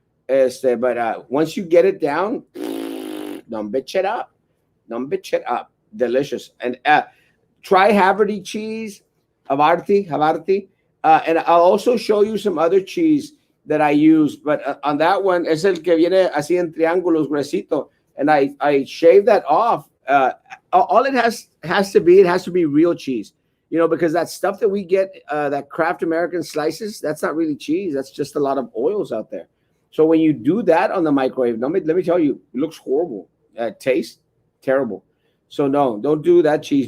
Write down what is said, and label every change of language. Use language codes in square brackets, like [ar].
[en] But once you get it down, don't bitch it up. Don't bitch it up. Delicious. And try Haverty cheese, Havarti. And I'll also show you some other cheese that I use. But on that one, [es] es el que viene así en triángulos, gruesito. [en] And I shave that off. All it has to be, it has to be real cheese. Because that stuff that we get, that Kraft American slices, that's not really cheese. That's just a lot of oils out there. So when you do that on the microwave, let me tell you, it looks horrible. Tastes terrible. So no, don't do that cheese.